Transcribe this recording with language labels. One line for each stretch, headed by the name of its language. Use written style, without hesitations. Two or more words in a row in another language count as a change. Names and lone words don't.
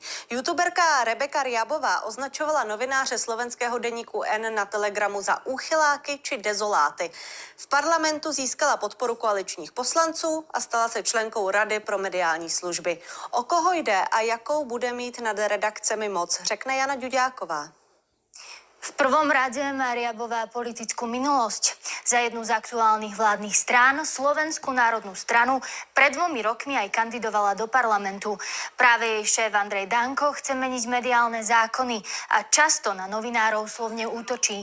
Czech: YouTuberka Rebeka Ryabová označovala novináře slovenského deníku N na Telegramu za úchyláky či dezoláty. V parlamentu získala podporu koaličních poslanců a stala se členkou Rady pro mediální služby. O koho jde a jakou bude mít nad redakcemi moc, řekne Jana Ďuďáková.
Slovak: V prvom rade má Ryabová politickú minulosť. Za jednu z aktuálnych vládnych strán, Slovenskú národnú stranu, pred 2 rokmi aj kandidovala do parlamentu. Práve jej šéf Andrej Danko chce meniť mediálne zákony a často na novinárov slovne útočí.